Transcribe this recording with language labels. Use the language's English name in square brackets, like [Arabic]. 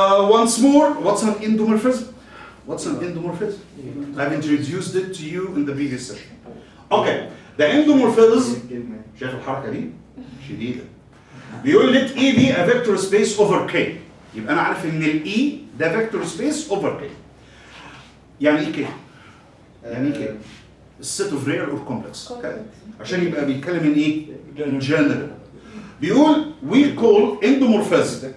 [English] Once more, what's an endomorphism? What's an endomorphism? I've introduced it to you in the previous session. [Arabic] اوكي ده اندومورفيزم. شايف الحركه دي شديده. بيقول [English] let E be a vector space over K. [Arabic] يبقى انا عارف ان ال E ده [English] vector space over K. [Arabic] يعني ايه K؟ يعني ايه K؟ السيت اوف ريال اور كومبلكس عشان يبقى بيتكلم من ايه؟ جنرال. بيقول [English] we call endomorphism.